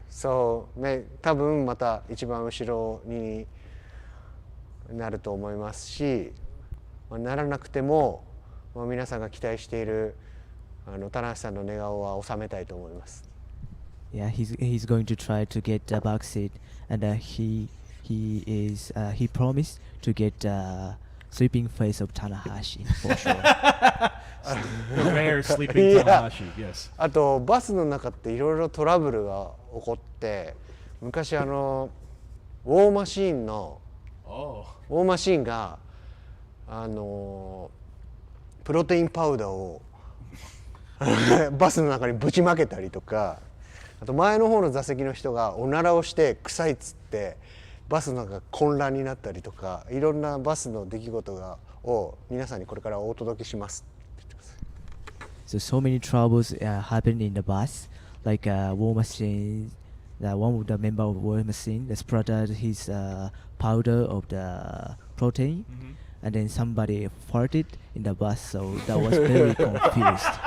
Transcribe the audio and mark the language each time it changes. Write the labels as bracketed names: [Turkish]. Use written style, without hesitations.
[Japanese] So 多分また一番後ろになると思いますし、ならなくても、皆さんが期待している棚橋さんの寝顔は収めたいと思います。 [English] Yeah, he's going to try to get the back seat, and he promised to get sleeping face of Tanahashi for sure. The rare sleeping Tanahashi, yes. [Japanese] あとバスの中っていろいろトラブルが起こって、昔ウォーマシーンのウォーマシーンがプロテインパウダーをバスの中にぶちまけたりとか、あと前の方の座席の人がおならをして臭いっつってバスの中が混乱になったりとか、いろんなバスの出来事を皆さんにこれからお届けします。 [English] So many troubles happened in the bus, like war machine. One of the member of war machine that splattered his powder of the protein, and then somebody farted in the bus. So that was very confused.